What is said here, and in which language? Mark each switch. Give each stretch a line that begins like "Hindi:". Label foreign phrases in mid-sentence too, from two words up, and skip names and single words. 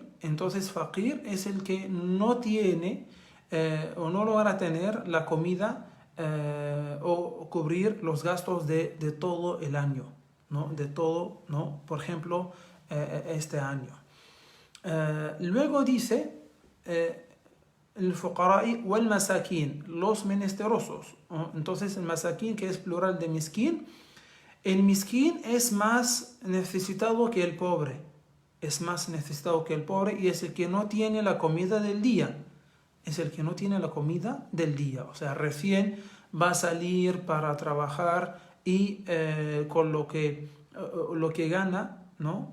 Spanish: Entonces, faqir es el que no tiene o no logra tener la comida o cubrir los gastos de todo el año, ¿no? De todo, ¿no? Por ejemplo, este año. Luego dice el
Arabic: الفقراء والمساكين,
Spanish: los menesterosos. Entonces el masakin, que es plural de miskin, el miskin es más necesitado que el pobre. Es más necesitado que el pobre y es el que no tiene la comida del día. Es el que no tiene la comida del día. O sea, recién va a salir para trabajar y con lo que gana, ¿no?